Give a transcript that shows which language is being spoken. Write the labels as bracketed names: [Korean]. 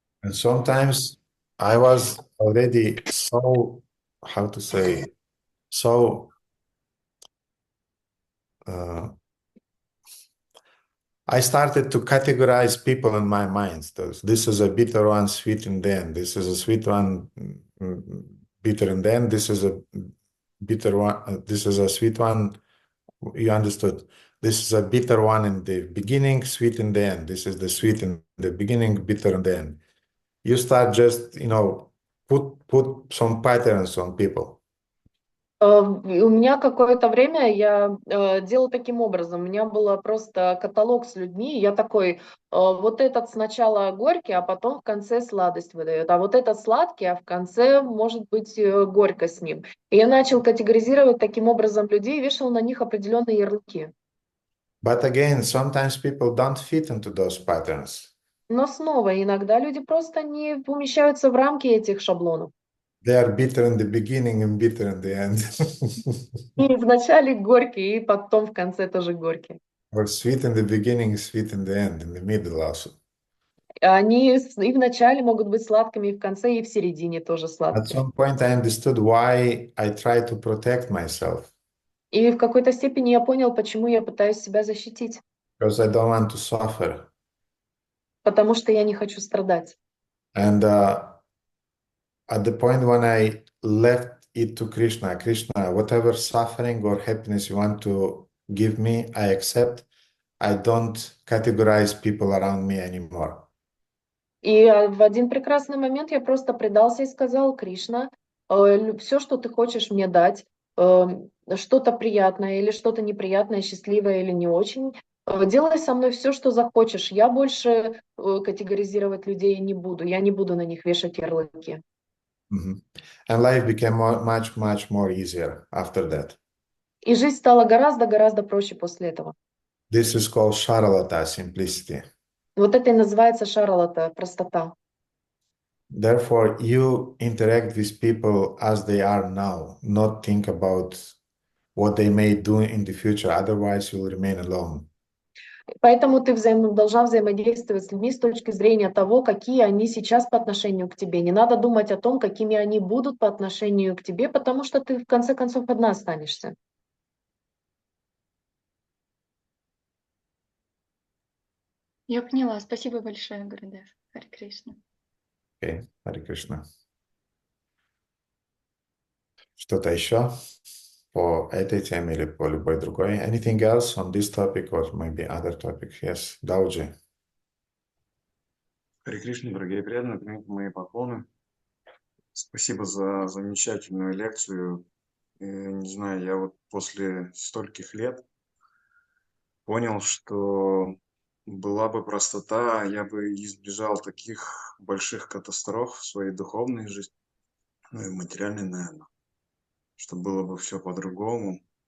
[English] And sometimes I was already so, how to say, so I started to categorize people in my mind. So this is a bitter one, sweet in the end. This is a sweet one, bitter in the end. This is a bitter one. This is a sweet one. You understood. This is a bitter one in the beginning, sweet in the end. This is the sweet in the beginning, bitter in the end. You start just, put some patterns on people. [Russian] У меня какое-то время я делала таким образом. У меня был просто каталог с людьми. Я такой, вот этот сначала горький, а потом в конце сладость выдает. А вот этот сладкий, а в конце может быть горько с ним. И я начал категоризировать таким образом людей и вешал на них определенные ярлыки. [English] But again, sometimes people don't fit into those patterns. [Russian] Но снова, иногда люди просто не помещаются в рамки этих шаблонов. [English] They are bitter in the beginning and bitter in the end. [Russian] И вначале горький, и потом в конце тоже горький. [English] Or sweet in the beginning, sweet in the end, in the middle also. [Russian] Они и в начале могут быть сладкими, и в конце, и в середине тоже [English] At [Russian] сладкие. [English] some point, I understood why I try to protect myself. [Russian] И в какой-то степени я понял, почему я пытаюсь себя защитить. [English] Because I don't want to suffer. [Russian] Потому что я не хочу страдать. [English] And at the point when I left it to Krishna, whatever suffering or happiness you want to give me, I accept. I don't categorize people around me anymore. [Russian] И в один прекрасный момент я просто предался и сказал: Кришна, все, что ты хочешь мне дать, что-то приятное или что-то неприятное, счастливое или не очень, делай со мной все, что захочешь. Я больше категоризировать людей не буду. Я не буду на них вешать ярлыки. [English] And life became much, much more easier after that. [Russian] И жизнь стала гораздо проще после этого. [English] This is called Sharalata, simplicity. [Russian] Вот это и называется шаралата, простота. [English] Therefore, you interact with people as they are now, not think about what they may do in the future. Otherwise, you will remain alone. [Russian] Поэтому ты должна взаимодействовать с людьми с точки зрения того, какие они сейчас по отношению к тебе. Не надо думать о том, какими они будут по отношению к тебе, потому что ты в конце концов одна останешься. Я поняла. Спасибо большое, Гурудев. Харе Кришна. [English] Okay, Hare Krishna. [Russian] Что-то еще по этой теме или по любой другой? [English] Anything else on this topic or maybe other topic? Yes, Dauji. [Russian] Харе Кришна, дорогие преданные, примите мои поклоны. Спасибо за замечательную лекцию. Не знаю, я вот после стольких лет понял, что была бы простота, я бы избежал таких больших катастроф в своей духовной жизни, ну и в материальной, наверное, что было бы все по-другому.